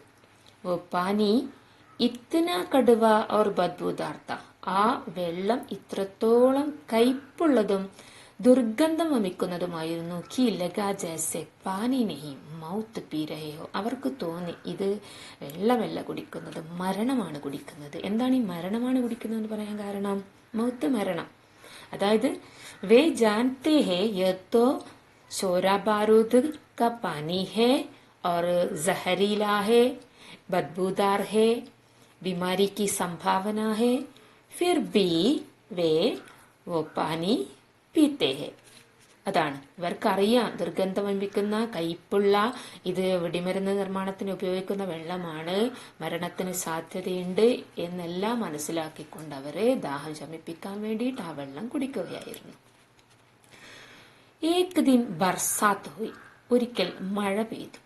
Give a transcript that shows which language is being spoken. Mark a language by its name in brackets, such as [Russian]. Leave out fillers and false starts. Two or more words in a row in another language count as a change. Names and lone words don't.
[Hindi] ओ पानी इतना कड़वा और बदबूदार था, [Malayalam] ആ വെള്ളം ഇത്രത്തോളം കയ്പുള്ളതും ദുർഗന്ധം വമിക്കുന്നതുമായിരുന്നു. [Hindi] कि लगा जैसे पानी नहीं मौत पी रहे हो, [Malayalam] അവർക്ക് തോന്നി ഇത് വെള്ളമല്ല കുടിക്കുന്നത്, മരണമാണ് കുടിക്കുന്നത്. എന്താണ് ഈ മരണമാണ് കുടിക്കുന്നത് എന്ന് പറയാൻ കാരണം? മൗത്ത്, മരണം. അതായത് [Hindi] वे जानते हैं ये तो शोरा बारूद का पानी है और जहरीला है, बदबूदार है, बीमारी की संभावना है, फिर भी वे वो पानी पीते हैं. [Malayalam] അതാണ് ഇവർക്കറിയാം, ദുർഗന്ധം വമിക്കുന്ന കയ്പുള്ള ഇത് വെടിമരുന്ന് നിർമ്മാണത്തിന് ഉപയോഗിക്കുന്ന വെള്ളമാണ്, മരണത്തിന് സാധ്യതയുണ്ട് എന്നെല്ലാം മനസ്സിലാക്കിക്കൊണ്ട് അവരെ ദാഹം ശമിപ്പിക്കാൻ വേണ്ടിയിട്ട് ആ വെള്ളം കുടിക്കുകയായിരുന്നു. [Hindi] एक दिन बरसात हुई, [Malayalam] ഒരിക്കൽ മഴ പെയ്തു.